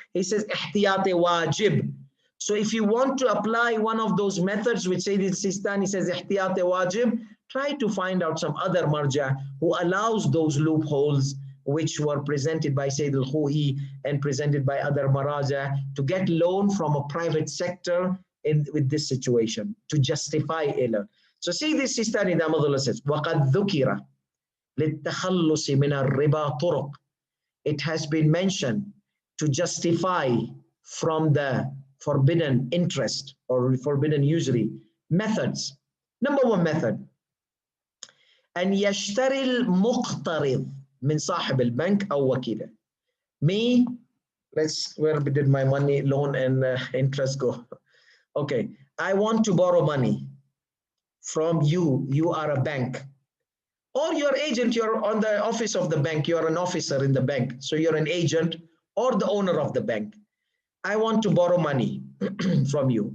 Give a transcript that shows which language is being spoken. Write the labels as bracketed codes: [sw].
[en] He says, ihtiyat wajib. So if you want to apply one of those methods which Sayyid Sistani says, ihtiyat wajib, try to find out some other marja who allows those loopholes which were presented by Sayyid al-Khuwi and presented by other maraja to get loan from a private sector with this situation to justify ilah. So Sayyid Sistani Damadullah says, [ar] وَقَدْ ذُكِرَ لِلتَّخَلُّصِ مِنَ الرِّبَى طُرُقٍ. [en] It has been mentioned to justify from the forbidden interest or forbidden usury methods. Number one method, [ar] أن يشتري المقترض من صاحب البنك أو وكيله. [en] Me, where did my money, loan and interest go? Okay, I want to borrow money from you. You are a bank. Or your agent, you're on the office of the bank, you're an officer in the bank. So you're an agent or the owner of the bank. I want to borrow money from you.